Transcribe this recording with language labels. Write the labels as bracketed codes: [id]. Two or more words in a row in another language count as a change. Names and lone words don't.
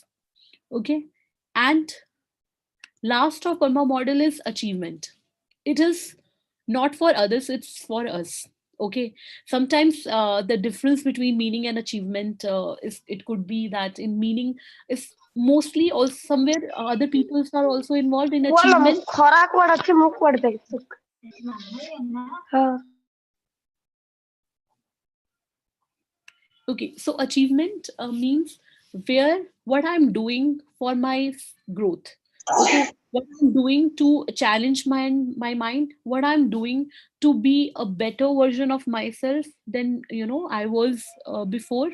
[en] Okay, and last of Karma model is achievement. It is not for others, it's for us. Okay, sometimes the difference between meaning and achievement is, it could be that in meaning is mostly, or somewhere other people are also involved in achievement. [or] ଖରାକ word ଅଛି ମୁଁ କୁଆଡେ ଦେଖି [en] Okay, so achievement means where what I'm doing for my growth. Okay, what I'm doing to challenge my mind, what I'm doing to be a better version of myself than I was before.